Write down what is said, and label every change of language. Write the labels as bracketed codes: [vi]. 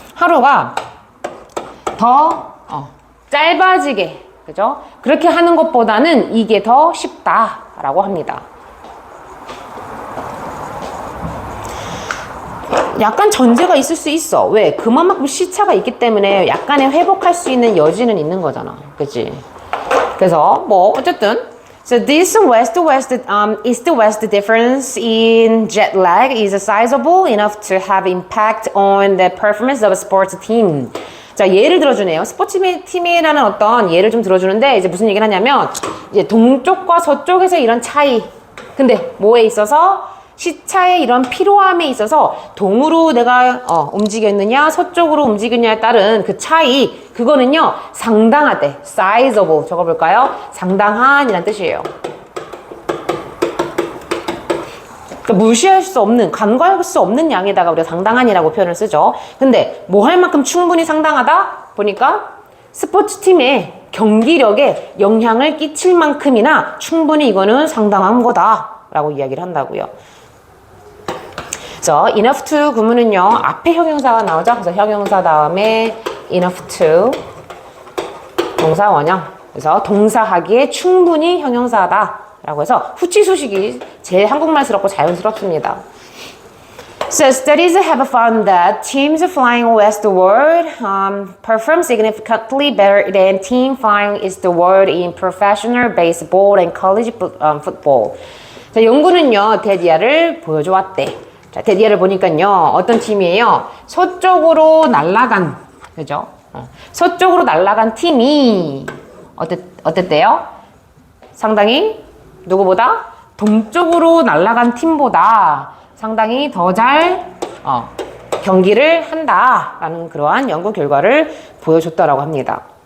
[ko] 하루가 더 짧아지게 그죠? 그렇게 하는 것보다는 이게 더 쉽다라고 합니다. 약간 전제가 있을 수 있어. 왜? 그만큼 시차가 있기 때문에 약간의 회복할 수 있는 여지는 있는 거잖아. 그치? 그래서 뭐 어쨌든 [en] So this east-west difference in jet lag is sizable enough to have impact on the performance of a sports team. [ko] 자, 예를 들어주네요. 스포츠 팀이라는 어떤 예를 좀 들어주는데 이제 무슨 얘기를 하냐면 이제 동쪽과 서쪽에서 이런 차이. 근데 뭐에 있어서? 시차의 이런 피로함에 있어서 동으로 내가 움직였느냐 서쪽으로 움직였느냐에 따른 그 차이 그거는요 상당하대. sizable 적어볼까요? 상당한이란 뜻이에요. 그러니까 무시할 수 없는 간과할 수 없는 양에다가 우리가 상당한이라고 표현을 쓰죠. 근데 뭐 할 만큼 충분히 상당하다 보니까 스포츠팀의 경기력에 영향을 끼칠 만큼이나 충분히 이거는 상당한 거다 라고 이야기를 한다고요. 그래서 enough to 구문은요 앞에 형용사가 나오죠. 그래서 형용사 다음에 enough to 동사 원형. 그래서 동사하기에 충분히 형용사다 라고 해서 후치수식이 제일 한국말스럽고 자연스럽습니다. [en] So studies have found that teams flying westward perform significantly better than team flying eastward in professional baseball and college football. [ko] 자, 연구는요 데디아를 보여줘 왔대. 자, 데디아를 보니까요 어떤 팀이에요? 서쪽으로 날아간 그죠? 서쪽으로 날아간 팀이 어땠대요? 상당히 누구보다 동쪽으로 날아간 팀보다 상당히 더 잘 경기를 한다라는 그러한 연구 결과를 보여줬다라고 합니다.